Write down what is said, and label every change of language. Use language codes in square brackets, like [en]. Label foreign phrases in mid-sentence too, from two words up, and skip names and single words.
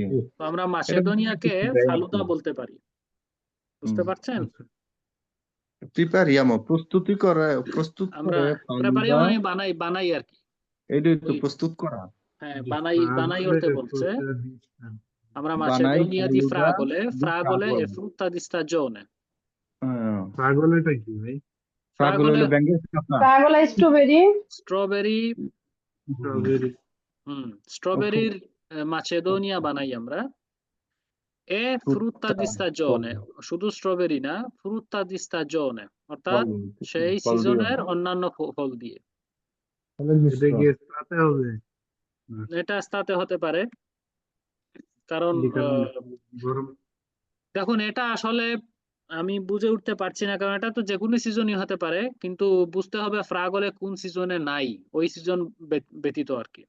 [bn] তো আমরা মাছেদোনিয়াকে ফালুদা বলতে পারি। বুঝতে পারছেন? প্রিপারিয়ামো প্রস্তুত আমরা করে প্রেপারিয়াম মানে বানাই আর কি। এইটাই তো প্রস্তুত করা। হ্যাঁ, বানাই অর্থে বলছে। [it] আমরা Macedonia di fragole e frutta di stagione. [bn] ফ্রাগলেটা কি ভাই? ফ্রাগলে হলো ব্যাঙ্গের শাখা। ফ্রাগোলা স্ট্রবেরি। স্ট্রবেরির মাছেদোনিয়া বানাই আমরা। [it] এ frutta di stagione, [bn] শুধু স্ট্রবেরি না, [it] frutta di stagione, [bn] অর্থাৎ সেই সিজনের অন্যান্য ফল দিয়ে। এটা কি স্তাতে হবে? এটা স্তাতে হতে পারে, কারণ গরম। দেখুন এটা আসলে আমি বুঝে উঠতে পারছি না, কারণ এটা তো যে কোনো সিজনই হতে পারে, কিন্তু বুঝতে হবে ফ্রাগলে কোন সিজনে নাই, ওই সিজন ব্যতীত আর কি।